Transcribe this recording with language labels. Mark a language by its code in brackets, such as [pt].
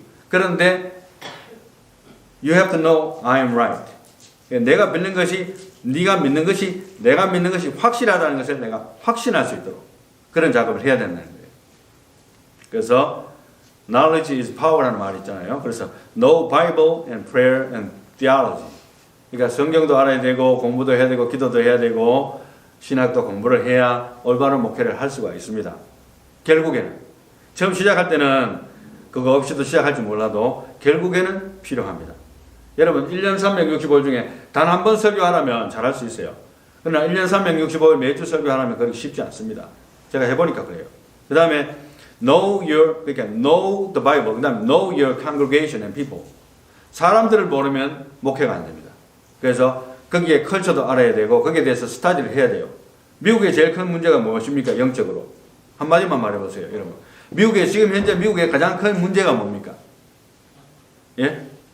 [ko] 그런데 [en] You have to know I am right. [ko] 내가 믿는 것이 네가 믿는 것이 내가 믿는 것이 확실하다는 것을 내가 확신할 수 있도록 그런 작업을 해야 된다는 거예요. 그래서 [en] knowledge is power [ko] 라는 말이 있잖아요. 그래서 [en] know Bible and prayer and theology. [ko] 그러니까 성경도 알아야 되고 공부도 해야 되고 기도도 해야 되고 신학도 공부를 해야 올바른 목회를 할 수가 있습니다. 결국에는 처음 시작할 때는 그거 없이도 시작할지 몰라도 결국에는 필요합니다. 여러분 1년 365일 중에 단 한 번 설교하라면 잘할 수 있어요. 그러나 1년 365일 매주 설교하라면 그렇게 쉽지 않습니다. 제가 해보니까 그래요. 그 다음에 그러니까 [en] know the Bible, [ko] 그 다음에 [en] know your congregation and people. [ko] 사람들을 모르면 목회가 안 됩니다. 그래서 거기에 컬처도 알아야 되고 거기에 대해서 스타디를 해야 돼요. 미국의 제일 큰 문제가 무엇입니까? 영적으로. 한마디만 말해보세요, 여러분. 지금 현재 미국의 가장 큰 문제가 뭡니까? 예?